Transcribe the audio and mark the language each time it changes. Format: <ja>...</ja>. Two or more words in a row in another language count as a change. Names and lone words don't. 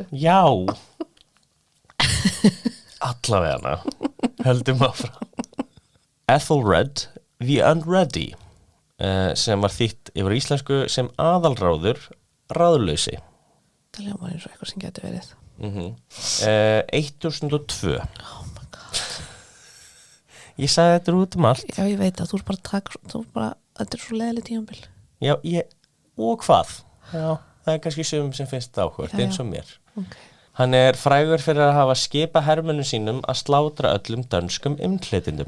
<is>Já. Allavega. Höldum áfram. Ethelred the Unready sem var þýtt yfir íslensku sem aðalráður ráðlausi. Það hljómar eins og eitthvað sem getur verið. 1002.</is> <en>Oh my god.</en> <is>Ég sagði þetta út allt. Já, ég veit að þú er bara þetta er svo leiðileg tímabil. Já, og hvað? Já, það er kannski sumum sem finnst það áhugavert, Já, já. eins og mér. Okay. Hann er frægur fyrir að hafa skipað hermönnum sínum að slátra öllum dönskum innflytjendum.</is>